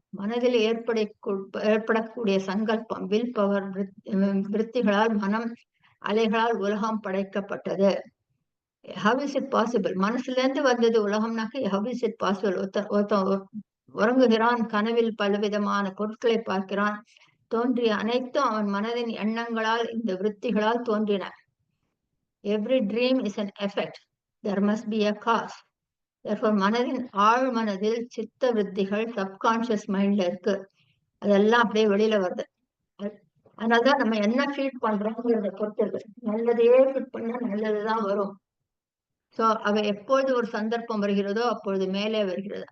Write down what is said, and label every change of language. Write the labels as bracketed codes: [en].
[ta] மனதில் ஏற்படக்கூடிய சங்கல்பம், வில் பவர், விருத்திகளால் மனம் அலைகளால் உலகம் படைக்கப்பட்டது. [en] how is it possible? [ta] மனசுல இருந்து வந்தது உலகம்னாக்க [en] how is it possible? [ta] ஒருத்தன் உறங்குகிறான், கனவில் பலவிதமான பொருட்களை பார்க்கிறான், தோன்றிய அனைத்தும் அவன் மனதின் எண்ணங்களால், இந்த விருத்திகளால் தோன்றின. [en] every dream is an effect, there must be a cause. [ta] therefore மனதின் ஆழ் மனதில் சித்த விருத்திகள் சப்கான்சியஸ் மைண்ட்ல இருக்கு, அதெல்லாம் அப்படியே வெளியில வருது. அதனாலதான் நம்ம என்ன ஃபீட் பண்றோம்ங்கிறத பொறுத்து இருக்கு. நல்லதையே ஃபீட் பண்ணா நல்லதுதான் வரும். சோ அவை எப்பொழுது ஒரு சந்தர்ப்பம் வருகிறதோ அப்பொழுது மேலே வருகிறது.